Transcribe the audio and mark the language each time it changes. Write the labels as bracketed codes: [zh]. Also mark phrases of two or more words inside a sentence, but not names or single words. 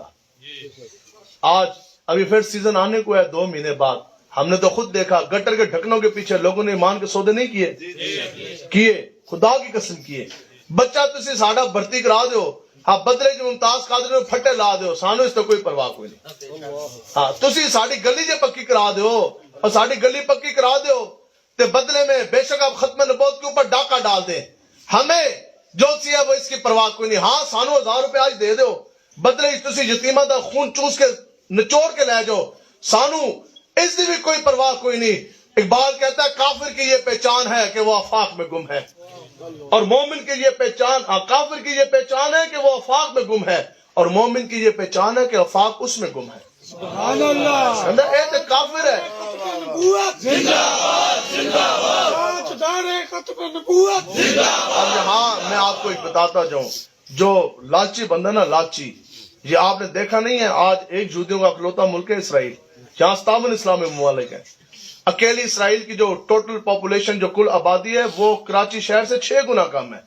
[ur] آج ابھی پھر سیزن آنے کو ہے 2 مہینے بعد، ہم نے تو خود دیکھا گٹر کے ڈھکنوں کے پیچھے لوگوں نے ایمان کے سودے نہیں کیے، خدا کی قسم کیے. [pa] بچہ تسی ساڈا بھرتی کرا دیو، ہاں بدلے جو ممتاز قادری نے پھٹے لا دیو، سانو اس تو کوئی پرواہ کوئی نہیں. ہاں تسی ساڈی گلی جے پکی کرا دیو اور ساڈی گلی پکی کرا دیو تے [ur] بدلے میں بے شک آپ ختم نبوت کے اوپر ڈاکہ ڈال دیں، ہمیں جو سی ہے وہ اس کی پرواہ کوئی نہیں. [pa] ہاں سانو 1000 روپے آج دے دیو، بدلے تسی یتیمہ دا خون چوس کے نچوڑ کے لے جاؤ، سانو اس دی بھی کوئی پرواہ کوئی نہیں. [ur] اقبال کہتا ہے کافر کی یہ پہچان ہے کہ وہ آفاق میں گم ہے، اور مومن کی یہ پہچان، کافر کی یہ پہچان ہے کہ وہ آفاق میں گم ہے، اور مومن کی یہ پہچان ہے کہ آفاق اس میں گم ہے. [ar] سبحان اللہ. [pa] اے تے کافر ہے، [ur] تاجدار ختم نبوت اب یہاں میں آپ کو ایک بتاتا جاؤں، جو لالچی بندہ نا، لالچی، یہ آپ نے دیکھا نہیں ہے، آج ایک یہودیوں کا اکلوتا ملک ہے اسرائیل، جہاں 57 اسلامی ممالک ہے. اکیلی اسرائیل کی جو [en] total population, [ur] جو کل آبادی ہے، وہ کراچی شہر سے 6 گنا کم ہے.